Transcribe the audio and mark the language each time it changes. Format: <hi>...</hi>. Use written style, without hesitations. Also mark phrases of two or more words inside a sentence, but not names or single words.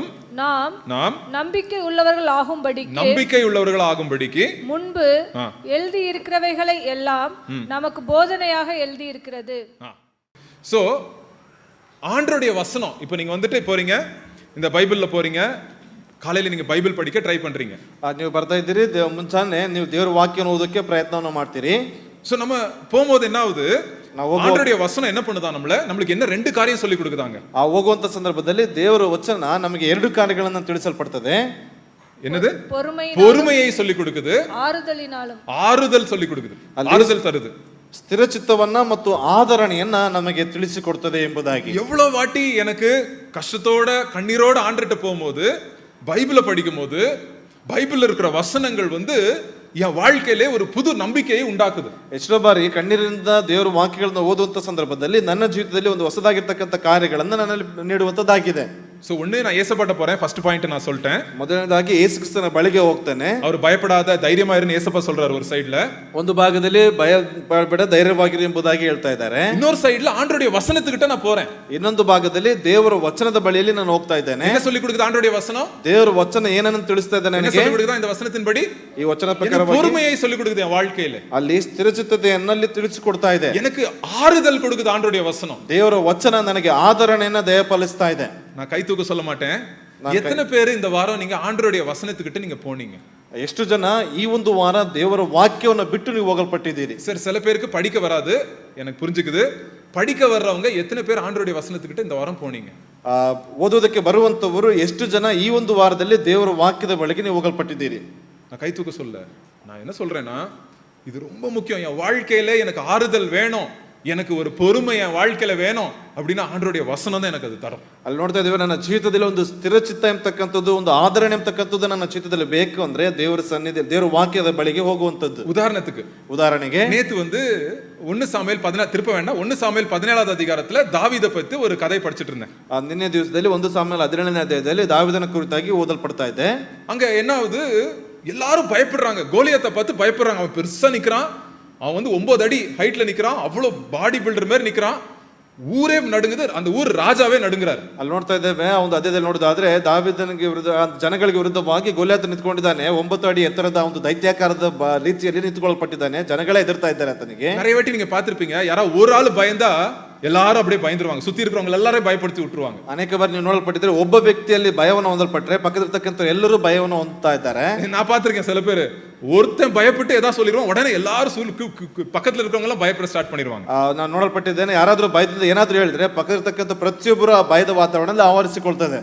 <ta>நாம் நம்பிக்கை உள்ளவர்கள் ஆகும்படிக்கு முன்பு எழுதி இருக்கிறவைகளை எல்லாம் நமக்கு போதனையாக எழுதி இருக்கிறது. சோ ஆண்டவருடைய வசனம், இப்போ நீங்க வந்துட்டு போறீங்க, இந்த பைபிள்ல போறீங்க,</ta> <kn>ಕಾಲೇಲಿ ನೀವು ಬೈಬಲ್ ಪಡಿಕೆ ಟ್ರೈ ಪண்றீங்க. ನೀವು ಬರ್ತಾ ಇದ್ದೀರಿ, ಮುಂಚಾನೆ ನೀವು ದೇವರ ವಾಕ್ಯನ ಓದೋಕೆ ಪ್ರಯತ್ನವನ್ನು ಮಾಡ್ತೀರಿ.</kn> <ta>சோ நம்ம போகும்போது என்ன ஆகுது, ஆண்டவருடைய வசனம் என்ன பண்ணுதா நம்மளுக்கு என்ன ரெண்டு காரியம் சொல்லி கொடுக்குதாங்க.</ta> <kn>ಆ ಹೋಗುವಂತ ಸಂದರ್ಭದಲ್ಲಿ ದೇವರ ವಚನ ನಮಗೆ ಎರಡು ಕಾರ್ಯಗಳನ್ನು ತಿಳಿಸಲ್ಪಡುತ್ತದೆ.</kn> <ta>என்னது? பொறுமையை சொல்லி கொடுக்குது, ஆறுதல் சொல்லி கொடுக்குது, ஆறுதல் தருது.</ta> <kn>ಸ್ಥಿರಚಿತ್ತವನ್ನ ಮತ್ತು ಆದರಣೆಯನ್ನ ನಮಗೆ ತಿಳಿಸಿಕೊಡುತ್ತದೆ ಎಂಬುದಾಗಿ.</kn> <ta>எவ்வளவு வாட்டி எனக்கு கஷ்டத்தோட கண்ணீரோட ஆண்டுகிட்ட போகும்போது, பைபிளை படிக்கும் போது, பைபிள்ல இருக்கிற வசனங்கள் என் வாழ்க்கையிலே ஒரு புது நம்பிக்கையை உண்டாக்குது.</ta> <kn>ಎಷ್ಟೋ ಬಾರಿ ಕಣ್ಣೀರಿನಿಂದ ದೇವರ ವಾಕ್ಯಗಳನ್ನು ಓದುವಂತ ಸಂದರ್ಭದಲ್ಲಿ ನನ್ನ ಜೀವಿತದಲ್ಲಿ ಒಂದು ಹೊಸದಾಗಿರ್ತಕ್ಕಂಥ ಕಾರ್ಯಗಳನ್ನು ನನ್ನಲ್ಲಿ ನೀಡುವಂತದ್ದಾಗಿದೆ.</kn> <ta>சோ ஒண்ணு நான் ஏசப்பாட்ட போறேன்,</ta> <en>first point</en> <ta>நான் சொல்லிட்டேன்.</ta> <kn>ಮೊದಲನೇದಾಗಿ ಯೇಸು ಕ್ರಿಸ್ತನ ಬಳಿಗೆ ಹೋಗ್ತಾನೆ.</kn> <ta>அவர் பயப்படாத தைரியமா ಇರು ஏசப்பா சொல்றாரு ஒரு சைடுல.</ta> <kn>ಒಂದು ಭಾಗದಲ್ಲಿ ಭಯಪಡ ಧೈರ್ಯವಾಗಿರಿ ಎಂಬುದಾಗಿ ಹೇಳ್ತಾ ಇದ್ದಾರೆ.</kn> <ta>இன்னொரு சைடுல ஆண்டவருடைய வசனத்துக்கிட்ட நான் போறேன்.</ta> <kn>ಇನ್ನೊಂದು ಭಾಗದಲ್ಲಿ ದೇವರ ವಚನದ ಬಳಿಯಲ್ಲಿ ನಾನು ಹೋಗ್ತಾ ಇದ್ದೇನೆ.</kn> <ta>என்ன சொல்லி கொடுக்குது ஆண்டவருடைய வசனம்?</ta> <kn>ದೇವರ ವಚನ ಏನನ್ನು ತಿಳಿಸ್ತಾ ಇದ್ದಾನೆ ನನಗೆ?</kn> <ta>என்ன சொல்லி கொடுக்குதா இந்த வசனத்தின்படி?</ta> <kn>ಈ ವಚನ ಪ್ರಕಾರವಾಗಿ</kn> <ta>பொறுமையை சொல்லி கொடுக்குது என் வாழ்க்கையில.</ta> <kn>ಅಲ್ಲಿ ಸ್ಥಿರಚಿತ್ತತೆಯನ್ನಲ್ಲಿ ತಿಳಿಸಿಕೊಡ್ತಾ ಇದೆ.</kn> <ta>எனக்கு ஆறுதல் கொடுக்குது ஆண்டவருடைய வசனம்.</ta> <kn>ದೇವರ ವಚನ ನನಗೆ ಆದರಣೆಯನ್ನ ದಯಪಾಲಿಸ್ತಾ ಇದೆ.</kn> <ta>நான் கை தூக்க சொல்ல மாட்டேன். எத்தனை பேர் இந்த வாரம் நீங்க ஆண்டவருடைய வசனத்துக்கிட்ட நீங்க போனீங்க?</ta> <kn>ಎಷ್ಟು ಜನ ಈ ಒಂದು ವಾರ ದೇವರ ವಾಕ್ಯವನ್ನು ಬಿಟ್ಟು ನೀವು ಹೋಗಲ್ಪಟ್ಟಿದ್ದೀರಿ?</kn> <ta>சரி, சில பேருக்கு படிக்க வராது, எனக்கு புரிஞ்சுக்குது. படிக்க வர்றவங்க எத்தனை பேர் ஆண்டவருடைய வசனத்துக்கிட்ட இந்த வாரம் போனீங்க?</ta> <kn>ಓದೋದಕ್ಕೆ ಬರುವಂತವರು ಎಷ್ಟು ಜನ ಈ ಒಂದು ವಾರದಲ್ಲಿ ದೇವರ ವಾಕ್ಯದ ಬಳಿಗೆ ನೀವು ಹೋಗಲ್ಪಟ್ಟಿದ್ದೀರಿ?</kn> <ta>நான் கை தூக்க சொல்ல, நான் என்ன சொல்றேன்னா, இது ரொம்ப முக்கியம். என் வாழ்க்கையில எனக்கு ஆறுதல் வேணும், எனக்கு ஒரு பொறுமை என் வாழ்க்கையில வேணும் அப்படின்னா ஆண்டவருடைய வசனம் தான் எனக்கு அது தரும்.</ta> <kn>ಅಲ್ಲಿ ನೋಡ್ತಾ ಇದ್ದೀವಿ, ನನ್ನ ಜೀವಿತದಲ್ಲಿ ಒಂದು ಸ್ಥಿರಚಿತ್ತ ಎಂಬತಕ್ಕಂಥದ್ದು, ಒಂದು ಆದರಣೆ ಎಂಬತಕ್ಕಂಥದ್ದು ನನ್ನ ಜೀವಿತದಲ್ಲಿ ಬೇಕು ಅಂದ್ರೆ ದೇವರ ಸನ್ನಿಧಿ, ದೇವರ ವಾಕ್ಯದ ಬಳಿಗೆ ಹೋಗುವಂತದ್ದು.</kn> <ta>உதாரணத்துக்கு நேத்து 1 சாமுவேல் 14 திருப்ப வேண்டாம், 1 சாமுவேல் 17வது அதிகாரத்துல தாவீதை பத்தி ஒரு கதை படிச்சிட்டு இருந்தேன்.</ta> <kn>ನಿನ್ನೆ ದಿವಸದಲ್ಲಿ 1 ಸಾಮುವೇಲ 17ನೇ ಅಧ್ಯಾಯದಲ್ಲಿ ದಾವೀದನ ಕುರಿತಾಗಿ ಓದಲ್ಪಡ್ತಾ ಇದೆ.</kn> <ta>அங்க என்ன ஆகுது, எல்லாரும் பயப்படுறாங்க, கோலியாத்தை பார்த்து பயப்படுறாங்க. அவன் பெருசா நிக்கிறான், அவன் 9 அடி ஹைட்ல நிக்கிறான், அவ்வளவு</ta> <en>body builder</en> <ta>மாதிரி நிக்கிறான். ஊரே நடுங்குது, அந்த ஊர் ராஜாவே நடுங்குறாரு.</ta> <kn>ಅಲ್ಲಿ ನೋಡ್ತಾ ಇದ್ದೇವೆ, ಒಂದು ಅಧ್ಯಾಯದಲ್ಲಿ ನೋಡೋದಾದ್ರೆ ದಾವೀದನಿಗೆ ವಿರುದ್ಧ, ಜನಗಳಿಗೆ ವಿರುದ್ಧವಾಗಿ ಗೋಲಿಯಾತ ನಿಂತ್ಕೊಂಡಿದ್ದಾನೆ. 9 ಅಡಿ ಎತ್ತರದ ಒಂದು ದೈತ್ಯಾಕಾರದ ರೀತಿಯಲ್ಲಿ ನಿಂತುಕೊಳ್ಳಲ್ಪಟ್ಟಿದ್ದಾನೆ. ಜನಗಳೇ ಎದುರ್ತಾ ಇದ್ದಾರೆ ಆತನಿಗೆ.</kn> <ta>நிறைய வாட்டி நீங்க பார்த்திருப்பீங்க, யாராவது ஒரு ஆள் பயந்தா எல்லாரும் அப்படியே பயந்துருவாங்க, சுத்தி இருக்கிறவங்க எல்லாரும் பயப்படுத்தி விட்டுருவாங்க.</ta> <kn>ಅನೇಕ ಬಾರಿ ನೀವು ನೋಡಲ್ಪಟ್ಟಿದ್ರೆ, ಒಬ್ಬ ವ್ಯಕ್ತಿಯಲ್ಲಿ ಭಯವನ್ನು ಹೊಂದಲ್ಪಟ್ರೆ ಪಕ್ಕದಲ್ಲಿರ್ತಕ್ಕಂಥ ಎಲ್ಲರೂ ಭಯವನ್ನು ಹೊಂದ್ತಾ ಇದ್ದಾರೆ.</kn> <ta>நான் பார்த்திருக்கேன் சில பேர், ஒருத்தன் பயப்பட்டு ஏதாவது சொல்லிடுவான், உடனே எல்லாரும் பக்கத்துல இருக்கிறவங்க எல்லாம் பயப்பட ஸ்டார்ட் பண்ணிடுவாங்க.</ta> <kn>ನಾನು ನೋಡಲ್ಪಟ್ಟಿದ್ದೇನೆ, ಯಾರಾದ್ರೂ ಭಯದಿಂದ ಏನಾದ್ರೂ ಹೇಳಿದ್ರೆ ಪಕ್ಕದಲ್ಲಿರ್ತಕ್ಕಂಥ ಪ್ರತಿಯೊಬ್ಬರು ಆ ಭಯದ ವಾತಾವರಣದಲ್ಲಿ ಆವರಿಸಿಕೊಳ್ತದೆ.</kn>